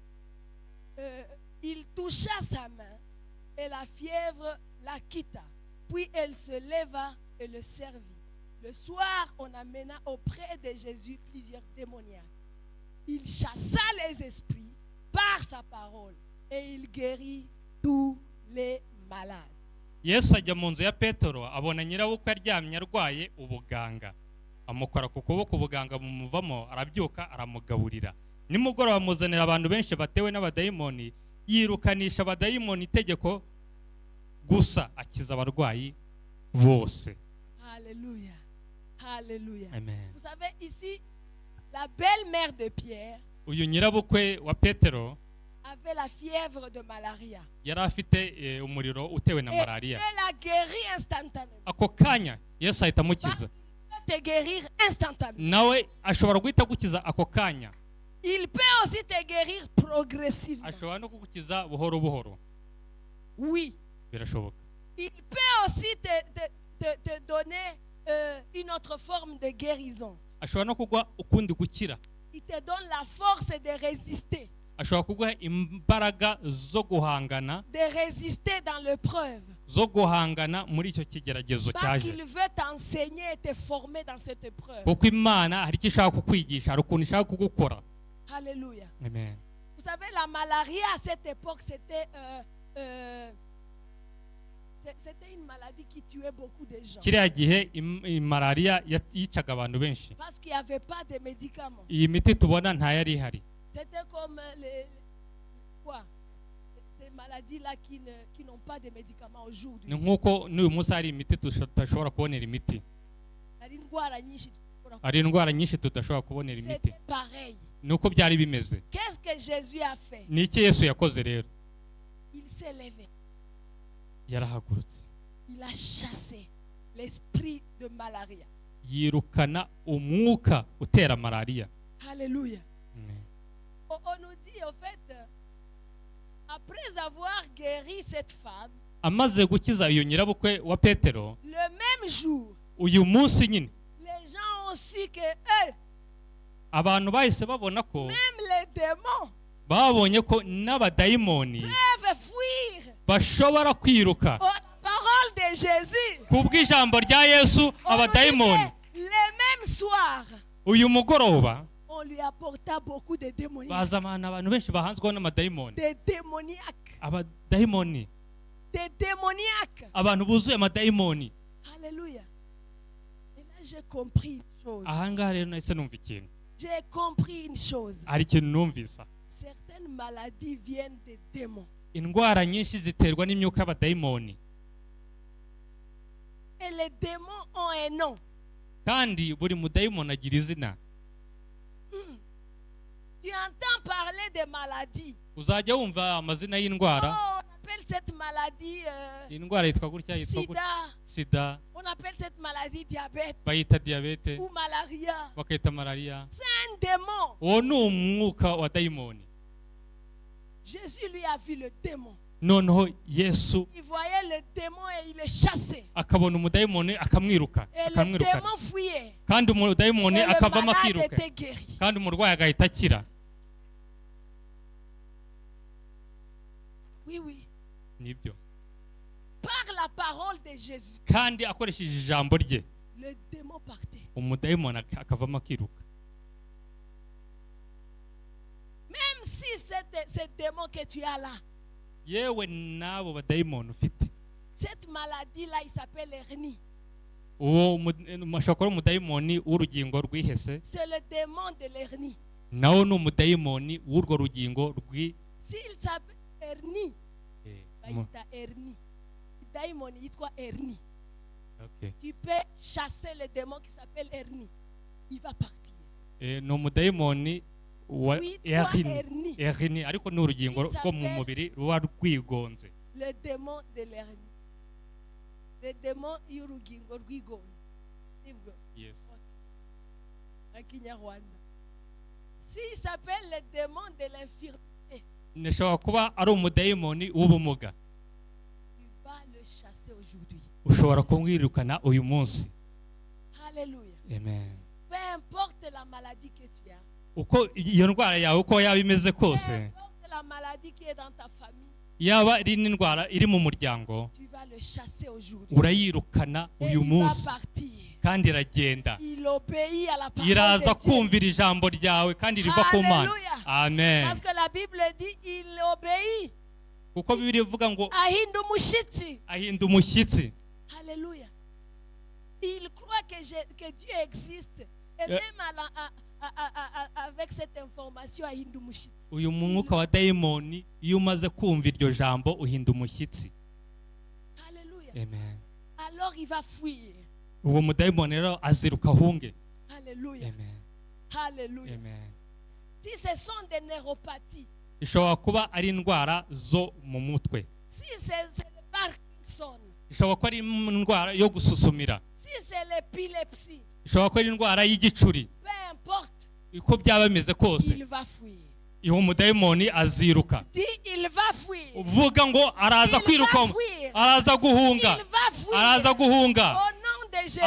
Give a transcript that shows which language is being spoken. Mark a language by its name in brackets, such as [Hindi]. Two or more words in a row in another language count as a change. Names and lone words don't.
[French] Il toucha sa main et la fièvre la quitta. Puis elle se leva et le servit. Le soir, on amena auprès de Jésus plusieurs démoniaques. Il chassa les esprits par sa parole et il guérit tous les malades. [Kinyarwanda] Yesu ajya mu nzu ya Petero abona nyirabukwe aryamye arwaye ubuganga. Amukora ku kuboko ubuganga bumuvamo, arabyuka aramugaburira. Nimugoroba amuzanira abantu benshi batewe n'abadayimoni, yirukanisha abadayimoni itegeko gusa akiza abarwayi bose. [French] Alléluia. Alléluia. Amen. Vous savez, ici, la belle-mère de Pierre [Kinyarwanda] Uyu nyirabukwe wa Petero [French] avait la fièvre de malaria. [Kinyarwanda] yari afite umuriro utewe na [French] Et malaria. elle a guéri instantanément. [Kinyarwanda] Ako kanya Yesu ahita amukiza. [French] Il peut te guérir instantanément. [Kinyarwanda] Nawe ashobora guhita gukiza ako kanya. [French] Il peut aussi te guérir progressivement. [Kinyarwanda] Ashobora no kugukiza buhoro buhoro. [French] Oui. [Kinyarwanda] Birashoboka. [French] Il peut aussi te donner une autre forme de guérison. [Kinyarwanda] Ashobora no kugwa ukundi gukira. [French] Il te donne la force de résister. [Kinyarwanda] Ashobora kuguha imbaraga zo guhangana, [French] De résister dans l'épreuve. [Kinyarwanda] zo guhangana muri icyo kigeragezo [French] Parce [Kinyarwanda] cyaje. [French] qu'il veut t'enseigner et te former dans cette épreuve. [Kinyarwanda] Kuko Imana hari icyo ishaka kukwigisha, hari ukuntu ishaka kugukora. [French] Alléluia. Amen. Vous savez, la malaria à cette époque, c'était une maladie qui tuait beaucoup de gens. [Kinyarwanda] Kiriya gihe malaria yicaga abantu benshi. [French] Parce qu'il n'y avait pas de médicaments. [Kinyarwanda] Iyi miti tubona nta yari ihari. [French] C'était comme ces maladies-là qui n'ont pas de médicaments aujourd'hui. [Kinyarwanda] Ni nkuko n'uyu munsi hari imiti tudashobora kubonera imiti. Hari indwara nyinshi tudashobora kubonera imiti. [French] C'était pareil. [Kinyarwanda] Nuko byari bimeze. [French] Qu'est-ce que Jésus a fait? [Kinyarwanda] Ni iki Yesu yakoze rero? [French] Il s'est levé. [Kinyarwanda] Yarahagurutse. [French] Il a chassé l'esprit de malaria. [Kinyarwanda] Yirukana umwuka utera malaria. [French] Alléluia. Amen. On nous dit, en fait, Après avoir guéri cette femme, [Kinyarwanda] amaze gukiza uyu nyirabukwe wa Petero, [French] le même jour, [Kinyarwanda] uyu munsi nyine [French] les gens ont su que [Kinyarwanda] abantu bahise babona ko [French] même les démons [Kinyarwanda] babonye ko n'abadayimoni [French] peuvent fuir [Kinyarwanda] bashobora kwiruka [French] aux paroles de Jésus. [Kinyarwanda] kubw'ijambo rya Yesu. [French] On nous dit [Kinyarwanda] Abadayimoni [French] que le même soir, [Kinyarwanda] uyu mugoroba [French] on lui apporta beaucoup de démoniaques. [Kinyarwanda] bazamana abantu benshi bahanzweho n'amadayimoni. [French] Des démoniaques. [Kinyarwanda] Abadayimoni, [French] Des démoniaques. [Kinyarwanda] abantu buzuye amadayimoni. [French] Alléluia. Et là, j'ai compris une chose. [Kinyarwanda] Ahangaha rero nahise numva ikintu, [French] J'ai compris une chose. [Kinyarwanda] hari ikintu numvisa. [French] Certaines maladies viennent des démons. [Kinyarwanda] Indwara nyinshi ziterwa n'imyuka y'abadayimoni, [French] Et les démons ont un nom. [Kinyarwanda] kandi buri mudayimoni agira izina. [French] Tu entends parler des maladies. [Kinyarwanda] Uzajya wumva amazina y'indwara. [French] Oh, on appelle cette maladie [Kinyarwanda] Indwara yitwa gutya, yitwa gutya. [French] sida. [Kinyarwanda] Sida, [French] On appelle cette maladie diabète [Kinyarwanda] bayita diyabete, [French] ou malaria. [Kinyarwanda] bakayita malariya. [French] C'est un démon. [Kinyarwanda] Uwo ni umwuka wa dayimoni. [French] Jésus lui a vu le démon. [Kinyarwanda] Noneho Yesu [French] Il voyait le démon et il le chassait. [Kinyarwanda] akabona umudayimoni akamwiruka, [French] Et le [Kinyarwanda] akamwirukana. [French] démon fuyait. [Kinyarwanda] Kandi umudayimoni [French] Et le [Kinyarwanda] akavamo [French] malade [Kinyarwanda] akiruka, [French] était guéri. [Kinyarwanda] kandi umurwayi agahita akira. [French] Oui, oui. [Kinyarwanda] Nibyo. [French] Par la parole de Jésus, [Kinyarwanda] Kandi akoresheje ijambo rye, [French] le démon partait. [Kinyarwanda] umudayimoni akavamo akiruka. [French] Même si ce démon que tu as là, [Kinyarwanda] Yewe n'abo badayimoni ufite, [French] cette maladie-là, il s'appelle hernie. [Kinyarwanda] uwo ashobora kuba umudayimoni w'urugingo rwihese, [French] C'est le démon de l'hernie. [Kinyarwanda] nawo ni umudayimoni w'urwo rugingo [French] S'il s'appelle hernie, il [Kinyarwanda] mu- [French] y a hernie. Daimon, il y a hernie. [English] Okay. [French] Tu peux chasser le démon qui s'appelle hernie. Il va partir. [Kinyarwanda] Ni umudayimoni wa [French] Oui, toi, [Kinyarwanda] Erini. Erini ariko ni urugingo rwo mu mubiri ruba rwigonze. [French] Le démon de l'hernie. Le démon [Kinyarwanda] y'urugingo rwigonze. Nibwo. [English] Yes. [French] En Kinyarwanda. S'il s'appelle le démon de l'infirmité, [Kinyarwanda] Nishobora kuba ari umudayimoni w'ubumuga. [French] tu vas le chasser aujourd'hui. [Kinyarwanda] Ushobora kumwirukana uyu munsi. [French] Alléluia. Amen. Peu importe la maladie que tu as. [Kinyarwanda] Uko iyo ndwara yawe uko yaba imeze [French] Peu [Kinyarwanda] kose, [French] importe la maladie qui est dans ta famille, [Kinyarwanda] yaba ari n'indwara iri mu muryango, [French] tu vas le chasser aujourd'hui. [Kinyarwanda] urayirukana [French] Et [Kinyarwanda] uyu [French] il va [Kinyarwanda] munsi [French] partir. [Kinyarwanda] kandi iragenda. [French] Il obéit à la parole [Kinyarwanda] Iraza [French] de Dieu. [Kinyarwanda] kumvira ijambo ryawe kandi riva ku Mana. [French] Hallelujah. Amen. Parce que la Bible dit il obéit. [Kinyarwanda] Kuko Bibiliya ivuga ngo Ahinda umushitsi. ahinda umushyitsi. [French] Alléluia. Il croit que Dieu existe. Et même avec cette information, [Kinyarwanda] ahinda umushitsi. Uyu mwuka wa dayimoni iyo umaze kumva iryo jambo uhinda umushyitsi. [French] Alléluia. Amen. Alors il va fuir. [Kinyarwanda] Uwo mudayimoni rero aziruka ahunge. [French] Alléluia. Amen. Alléluia. Amen. Si ce sont des neuropathies, [Kinyarwanda] Ishobora kuba ari indwara zo mu mutwe. [French] si c'est le Parkinson, [Kinyarwanda] Ishobora kuba ari indwara yo gususumira. [French] si c'est l'épilepsie, [Kinyarwanda] Ishobora kuba ari indwara y'igicuri. [French] peu importe, [Kinyarwanda] Uko byaba bimeze kose, [French] il va fuir. [Kinyarwanda] uwo mudayimoni aziruka. [French] Dis, il va fuir. [Kinyarwanda] Uvuga ngo araza [French] Il va [Kinyarwanda] kwiruka, [French] fuir. [Kinyarwanda] araza guhunga, [French] Il va fuir. [Kinyarwanda] araza guhunga, [French] Au nom de Jésus.